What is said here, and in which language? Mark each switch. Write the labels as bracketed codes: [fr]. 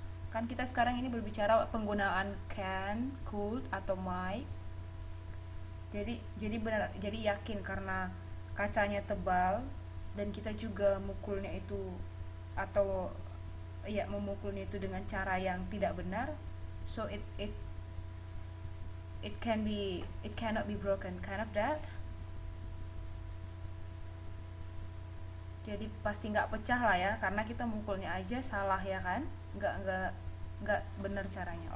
[id] Kan kita sekarang ini berbicara penggunaan can, could, atau might. Jadi benar, jadi yakin karena kacanya tebal dan kita juga mukulnya itu atau ya memukulnya itu dengan cara yang tidak benar. [en] So it cannot be broken, kind of that. [id] Jadi pasti nggak pecah lah ya, karena kita mukulnya aja salah ya kan, nggak benar caranya.